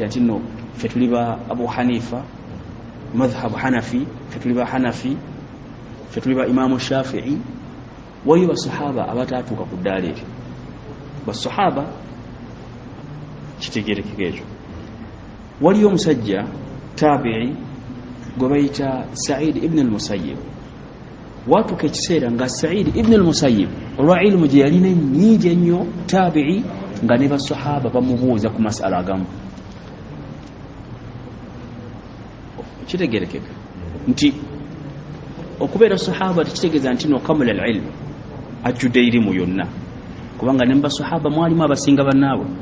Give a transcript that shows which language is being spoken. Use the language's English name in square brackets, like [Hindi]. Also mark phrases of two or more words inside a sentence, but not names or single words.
[Ganda] nti nno ffe tuli ba Abu Hanifa madhhabu Hanafi ffe tuli ba Hanafi ffe tuli ba Imamu Shafi'i waliyo basahaba abataatuuka ku ddaala eryo basahaba kitegerekeka ekyo waliyo omusajja tabi'i gwe bayita Sa'id ibn al-Musayyib watuuka ekiseera nga Sa'id ibn al-Musayyib olwa ilmu gye yalina nnyingi ennyo tabi'i nga ne basahaba bamubuuza ku masala agamu kitegerekeka nti okubeera sahaba tekitegeeza nti nokamula al-ilm ajjudde irimu yonna kubanga ne basahaba mwalimu abasinga bannaabwe